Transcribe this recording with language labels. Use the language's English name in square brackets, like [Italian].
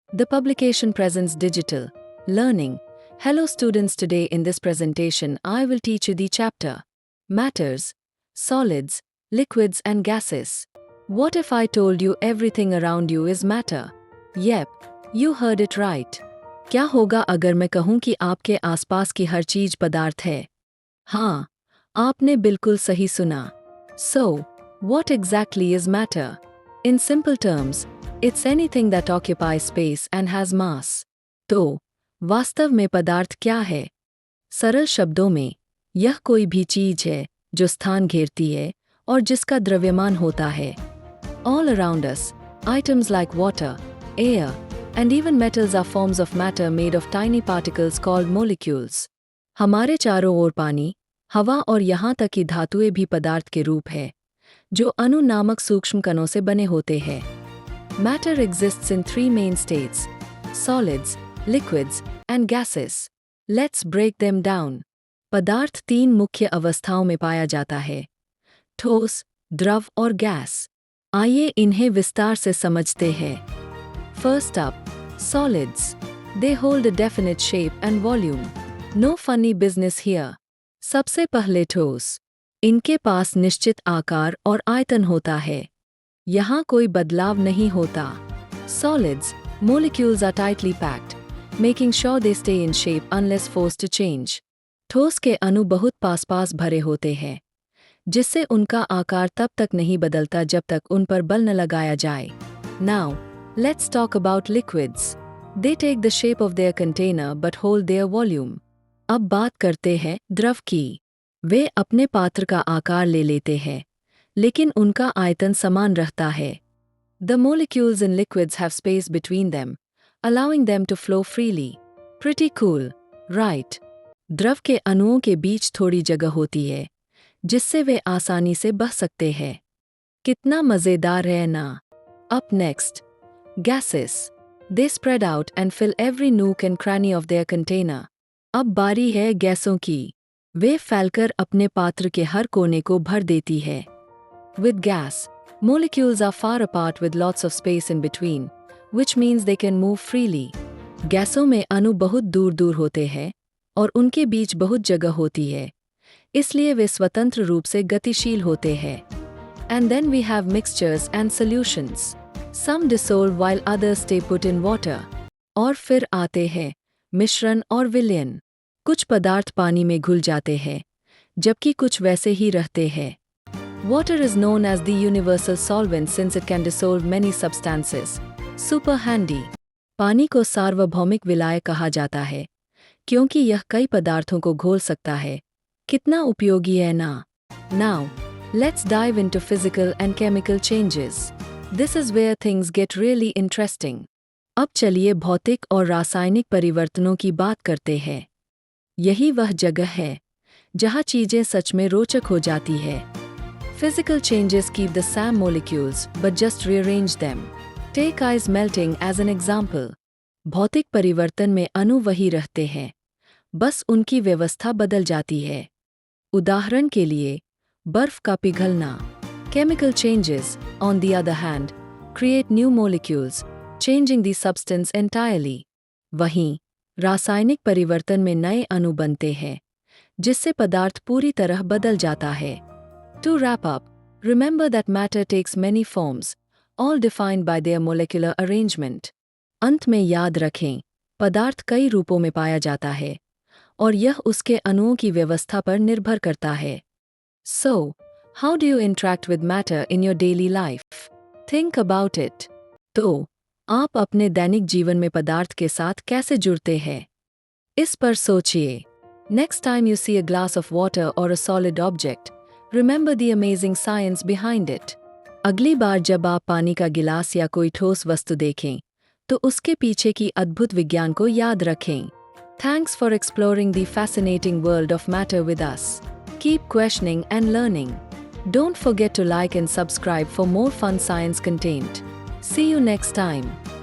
[English] The publication presents digital learning. Hello students, today in this presentation I will teach you the chapter Matters, Solids, Liquids and Gases. What if I told you everything around you is matter? Yep, you heard it right. [Hindi] क्या होगा अगर मैं कहूँ कि आपके आसपास की हर चीज पदार्थ है? हाँ, आपने बिल्कुल सही सुना. [English] So, what exactly is matter? In simple terms, it's anything that occupies space and has mass. [Hindi] तो, वास्तव में पदार्थ क्या है? सरल शब्दों में, यह कोई भी चीज है जो स्थान घेरती है और जिसका द्रव्यमान होता है. [English] All around us, items like water, air, and even metals are forms of matter made of tiny particles called molecules. [Hindi] हमारे चारों ओर पानी, हवा और यहाँ तक कि धातुएं भी पदार्थ के रूप है, जो अणु नामक सूक्ष्म कणों से बने होते हैं. [English] Matter exists in three main states: solids, liquids, and gases. Let's break them down. [Hindi] पदार्थ तीन मुख्य अवस्थाओं में पाया जाता है: ठोस, द्रव और गैस. आइए इन्हें विस्तार से समझते हैं. [English] First up, solids. They hold a definite shape and volume. No funny business here. [Hindi] सबसे पहले ठोस. इनके पास निश्चित आकार और आयतन होता है. यहाँ कोई बदलाव नहीं होता. [English] Solids, molecules are tightly packed, making sure they stay in shape unless forced to change. [Hindi] ठोस के अणु बहुत पास भरे होते हैं, जिससे उनका आकार तब तक नहीं बदलता जब तक उन पर बल न लगाया जाए. [English] Now, let's talk about liquids. They take the shape of their container but hold their volume. [Hindi] अब बात करते हैं द्रव की. वे अपने पात्र का आकार ले लेते हैं, लेकिन उनका आयतन समान रहता है. [English] The molecules in liquids have space between them, allowing them to flow freely. Pretty cool, right? [Hindi] द्रव के अणुओं के बीच थोड़ी जगह होती है, जिससे वे आसानी से बह सकते हैं. कितना मजेदार है ना? [English] Up next, gases. They spread out and fill every nook and cranny of their container. [Hindi] अब बारी है गैसों की. वे फैलकर अपने पात्र के हर कोने को भर देती है. [English] With gas, molecules are far apart with lots of space in between, which means they can move freely. [Hindi] गैसों में अणु बहुत दूर होते हैं और उनके बीच बहुत जगह होती है, इसलिए वे स्वतंत्र रूप से गतिशील होते हैं. [English] And then we have mixtures and solutions. Some dissolve while others stay put in water. [Hindi] और फिर आते हैं मिश्रण और विलयन. कुछ पदार्थ पानी में घुल जाते हैं, जबकि कुछ वैसे ही रहते हैं. [English] Water is known as the universal solvent since it can dissolve many substances. Super handy. [Hindi] पानी को सार्वभौमिक विलायक कहा जाता है, क्योंकि यह कई पदार्थों को घोल सकता है. कितना उपयोगी है ना? [English] Now, let's dive into physical and chemical changes. This is where things get really interesting. [Hindi] अब चलिए भौतिक और रासायनिक परिवर्तनों की बात करते हैं. यही वह जगह है जहाँ चीजें सच में रोचक हो जाती है. [English] Physical changes keep the same molecules but just rearrange them. Take ice melting as an example. [Hindi] भौतिक परिवर्तन में अणु वही रहते हैं, बस उनकी व्यवस्था बदल जाती है. उदाहरण के लिए, बर्फ का पिघलना. [English] Chemical changes, on the other hand, create new molecules, changing the substance entirely. [Hindi] वहीं, रासायनिक परिवर्तन में नए अणु बनते हैं, जिससे पदार्थ पूरी तरह बदल जाता है. [English] To wrap up, remember that matter takes many forms, all defined by their molecular arrangement. [Hindi] अंत में याद रखें, पदार्थ कई रूपों में पाया जाता है, और यह उसके अणुओं की व्यवस्था पर निर्भर करता है. [English] So, how do you interact with matter in your daily life? Think about it. [Hindi] तो, आप अपने दैनिक जीवन में पदार्थ के साथ कैसे जुड़ते हैं? इस पर सोचिए. [English] Next time you see a glass of water or a solid object, remember the amazing science behind it. [Hindi] अगली बार जब आप पानी का गिलास या कोई ठोस वस्तु देखें, तो उसके पीछे की अद्भुत विज्ञान को याद रखें. [English] Thanks for exploring the fascinating world of matter with us. Keep questioning and learning. Don't forget to like and subscribe for more fun science content. See you next time.